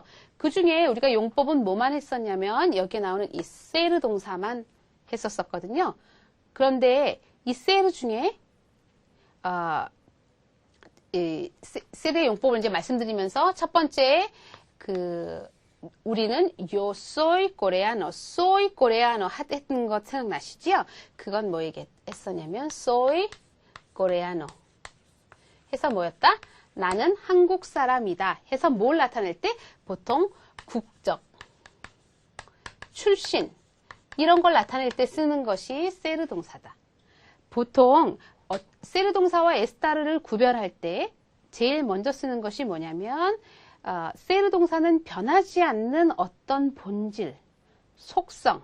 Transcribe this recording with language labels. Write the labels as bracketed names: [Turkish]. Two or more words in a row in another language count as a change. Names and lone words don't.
[Korean] 그 중에 우리가 용법은 뭐만 했었냐면 여기에 나오는 이 세르 동사만 했었었거든요. 그런데 이 세르 중에 세르의 용법을 이제 말씀드리면서 첫 번째 우리는 [Spanish] yo soy coreano, soy coreano [Korean] 했던 거 생각나시죠? 그건 뭐 얘기했었냐면 [Spanish] soy coreano [Korean] 해서 뭐였다? 나는 한국 사람이다 해서 뭘 나타낼 때 보통 국적, 출신 이런 걸 나타낼 때 쓰는 것이 세르 동사다. 보통 세르 동사와 에스타르를 구별할 때 제일 먼저 쓰는 것이 뭐냐면 세르 동사는 변하지 않는 어떤 본질, 속성,